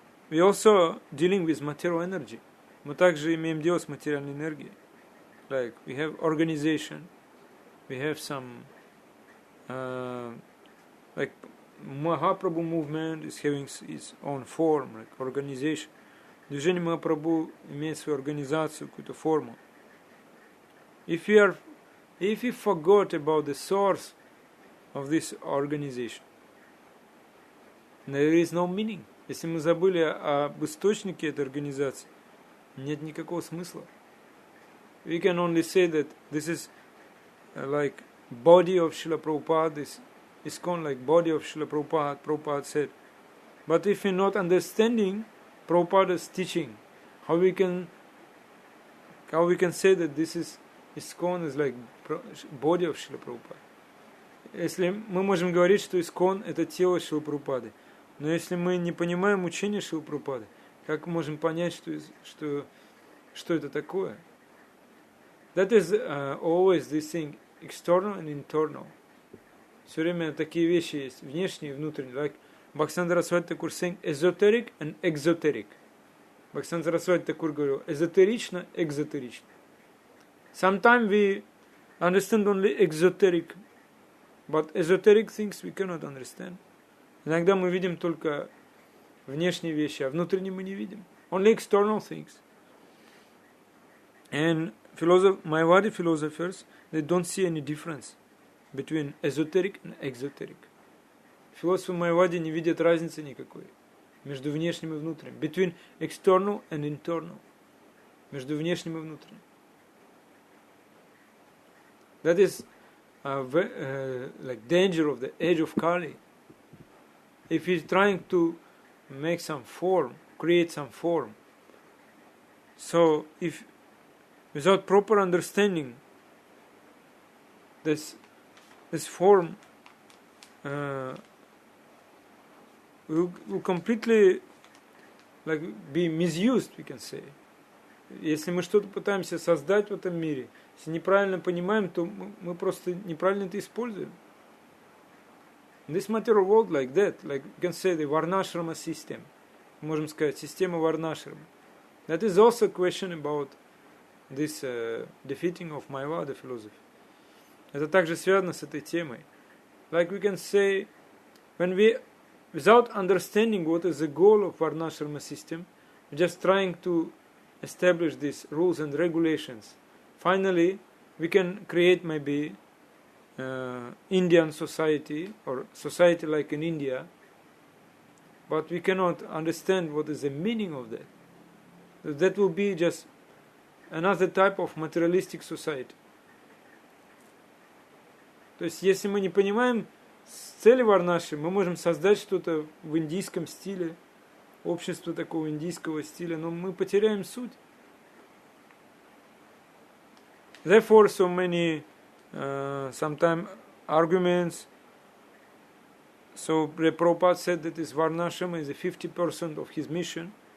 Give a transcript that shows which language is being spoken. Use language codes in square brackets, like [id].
[en] We also dealing with material energy. [ru] Мы также имеем дело с материальной энергией. [en] Like we have organization, we have some like Mahaprabhu movement is having its own form, like organization. [ru] Движение Махапрабху имеет свою организацию, какую-то форму. [en] If we forgot about the source of this organization, there is no meaning. [ru] Если мы забыли об источнике этой организации, нет никакого смысла. [en] We can only say that this is like body of Srila Prabhupada, this is called like body of Srila Prabhupada, Prabhupada said. But if we're not understanding Prabhupada's teaching, how we can say that this is ISKCON is like body of Srila Prabhupada? [ru] Если мы можем говорить, что ISKCON это тело Шрилы Прабхупады, но если мы не понимаем учение Шрилы Прабхупады, как можем понять, что это такое? [en] That is always this thing, external and internal. [ru] Все время такие вещи есть, внешние и внутренние. [en] Like Bhaktivinoda Saraswati Thakur saying esoteric and exoteric. Bhaktivinoda Saraswati Thakur [ru] говорил эзотерично, экзотерично. [en] Sometimes we understand only exoteric, but esoteric things we cannot understand. [ru] Иногда мы видим только внешние вещи, а внутренние мы не видим. [en] Only external things. And Mayavadi philosophers, they don't see any difference between esoteric and exoteric. [ru] Философы Майавади не видят разницы никакой между внешним и внутренним. [en] Between external and internal. [ru] Между внешним и внутренним. [en] That is like danger of the age of Kali. If he's trying to make some form, create some form, so if without proper understanding this form will completely like be misused, we can say. [ru] Если мы что-то пытаемся создать в этом мире, если неправильно понимаем, то мы просто неправильно это используем. [en] In this material world like that, like we can say the Varnashrama system, [ru] можем сказать, система Varnashrama. [en] That is also a question about this defeating of Mayavada philosophy. [ru] Это также связано с этой темой. [en] Like we can say, when we, without understanding what is the goal of Varnashrama system, we're just trying to establish these rules and regulations. Finally, we can create maybe Indian society or society like in India, but we cannot understand what is the meaning of that. That will be just another type of materialistic society. [ru] То есть, если мы не понимаем цели варнаши, мы можем создать что-то в индийском стиле, общество такого индийского стиля, но мы потеряем суть. [en] Therefore, so many sometimes arguments. So Prabhupada said that this Varnashram is 50% of his mission.